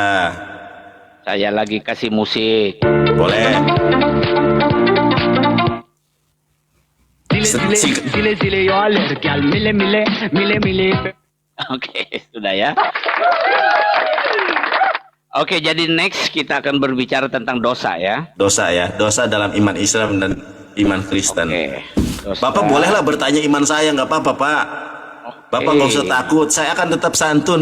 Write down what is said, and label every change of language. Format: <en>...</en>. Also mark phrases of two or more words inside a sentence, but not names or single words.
<id>Saya lagi kasih musik. Boleh.</id> <es>Dile, yo alergia al mile.</es> <id>Oke, sudah ya. Oke, jadi next kita akan berbicara tentang dosa ya. Dosa ya, dosa dalam iman Islam dan iman Kristen. Oke. Dosa. Bapak bolehlah bertanya iman saya, nggak apa-apa Pak. Bapak nggak usah takut, saya akan tetap santun.</id>